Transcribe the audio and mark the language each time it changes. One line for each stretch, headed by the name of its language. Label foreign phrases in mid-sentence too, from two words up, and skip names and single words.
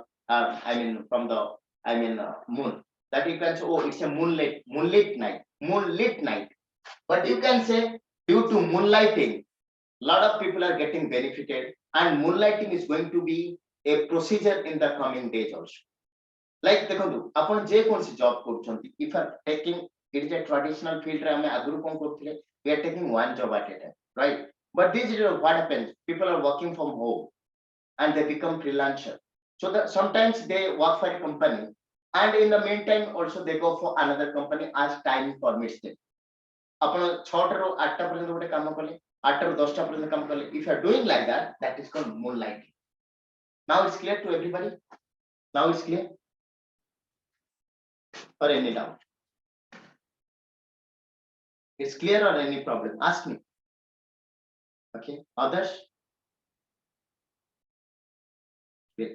English: From the moon. That you can say, oh, it's a moonlit night. But you can say due to moonlighting, lot of people are getting benefited, and moonlighting is going to be a procedure in the coming days also.
Odia: Like ଦେଖନ୍ତୁ ଆପଣ ଯେ କୌଣସି ଜବ କରୁଛନ୍ତି,
English: if you are taking, it is a traditional field
Odia: ରେ ଆମେ ଆଗରୁ କଣ କରୁଥିଲେ,
English: we are taking one job at a time, right? But this is what happens, people are working from home and they become freelancer. So that sometimes they work for a company, and in the meantime also they go for another company as time permits them.
Odia: ଆପଣ 6 ରୁ 8ଟା ପର୍ଯ୍ୟନ୍ତ ଗୋଟେ କାମ କଲେ, 8 ରୁ 10ଟା ପର୍ଯ୍ୟନ୍ତ କାମ କଲେ,
English: if you are doing like that, that is called moonlighting. Now it's clear to everybody? Now it's clear? Or any doubt? It's clear or any problem? Ask me. Okay, others? Great.